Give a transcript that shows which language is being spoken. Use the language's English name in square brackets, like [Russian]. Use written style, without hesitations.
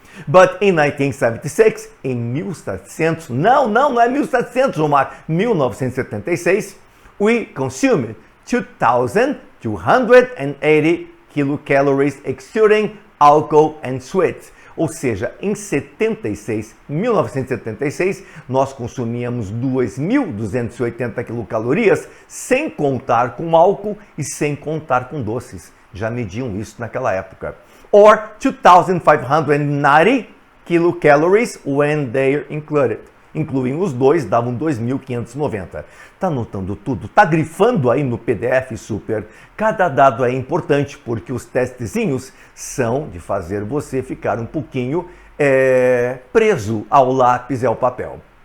[English] But in 1976, [Portuguese] em 1700, não é 1700, [English] Omar, 1976, we consumed 2,280 kilocalories excluding alcohol and sweets. [Portuguese] Ou seja, em 1976, nós consumíamos 2.280 quilocalorias, sem contar com álcool e sem contar com doces. Já mediam isso naquela época. [English] Or 2,590 kilocalories when they're included. [Portuguese] Incluindo os dois, davam 2.590. Tá anotando tudo? Tá grifando aí no PDF Super? Cada dado é importante porque os testezinhos são de fazer você ficar um pouquinho preso ao lápis e ao papel.